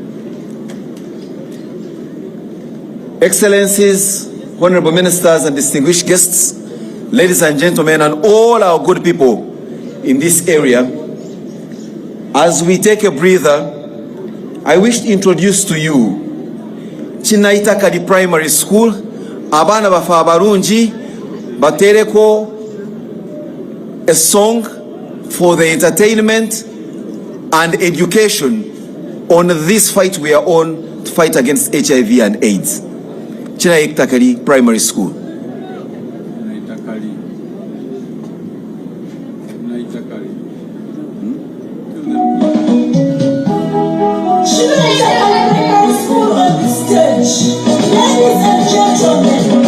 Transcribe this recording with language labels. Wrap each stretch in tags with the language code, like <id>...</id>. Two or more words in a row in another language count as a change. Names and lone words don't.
<en>Excellencies, honorable ministers and distinguished guests, ladies and gentlemen, and all our good people in this area, as we take a breather, I wish to introduce to you Chinaitakali Primary School.</en> <ttj>Abana bafa abarungi batereko</ttj> <en>a song for the entertainment and education on this fight we are on to fight against HIV and AIDS. Chinaitakali Primary School. Ladies and gentlemen,</en>